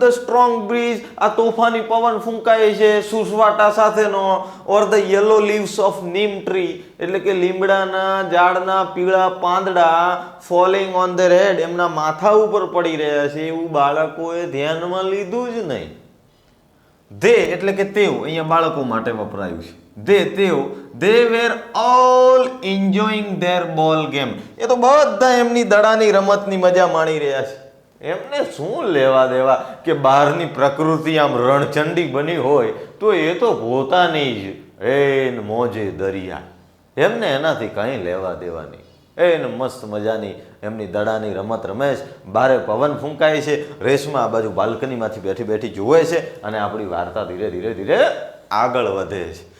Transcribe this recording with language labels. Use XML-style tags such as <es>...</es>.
<en>the strong breeze,</en> <gu>આ તોફાની પવન ફૂંકાય છે સુસવાટા સાથેનો,</gu> <en>or the yellow leaves of neem tree</en> <gu>એટલે કે લીમડાના ઝાડના પીળા પાંદડા,</gu> <en>falling on the head</en> <gu>એમના માથા ઉપર પડી રહ્યા છે, એવું બાળકોએ ધ્યાનમાં લીધું જ નહીં. ધે એટલે કે તેઓ, અહીંયા બાળકો માટે વપરાયું છે.</gu> <en>તેઓ, they were all enjoying their ball game.</en> <gu>એ તો બધા એમની દડાની રમતની મજા માણી રહ્યા છે. એમને શું લેવા દેવા કે બહારની પ્રકૃતિ આમ રણચંડી બની હોય તો એ તો પોતાની જ એન મોજે દરિયા, એમને એનાથી કંઈ લેવા દેવા નહીં. એને મસ્ત મજાની એમની દડાની રમત રમે છે, બારે પવન ફૂંકાય છે, રેશમા આ બાજુ બાલ્કનીમાંથી બેઠી બેઠી જુએ છે અને આપણી વાર્તા ધીરે ધીરે ધીરે આગળ વધે છે.</gu>